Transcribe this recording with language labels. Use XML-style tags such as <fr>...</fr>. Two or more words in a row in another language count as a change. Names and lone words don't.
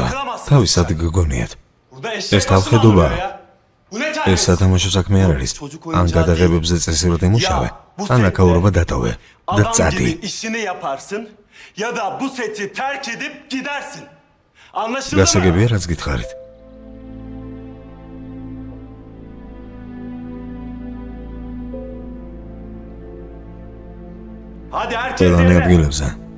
<ka>თავისად გგონიათ. ეს თავხედობაა. ეს სათამაშო საქმე არ არის. ან გადაღებებზე წესრიგად იმუშავე, ან აკაურობა დატოვე და წადი.</ka> <tr>işini yaparsın ya da bu seti terk edip gidersin. Anlaşıldı mı?</tr> <ka>გასაგებია რაც გითხარით.</ka> <tr>Hadi herkes</tr> <ka>ყველანი yerine. ადგილებზე.</ka>